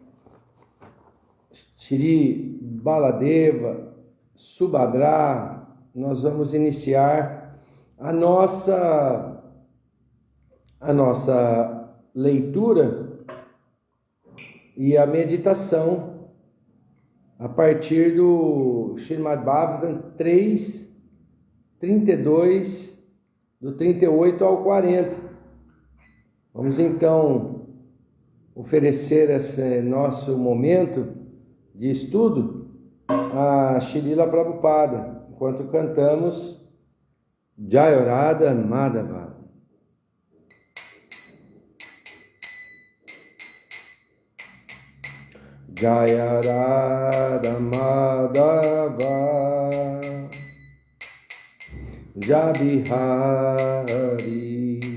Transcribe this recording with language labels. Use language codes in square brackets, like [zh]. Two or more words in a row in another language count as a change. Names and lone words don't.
[pt] Shri Baladeva, Subhadra, nós vamos iniciar a nossa leitura e a meditação a partir do Srimad Bhagavatam 3:32, do 38 ao 40. Vamos então oferecer esse nosso momento de estudo a Srila Prabhupada, enquanto cantamos [sa] Jai Radha Madhava. Jai Radha Madhava Jai Bihari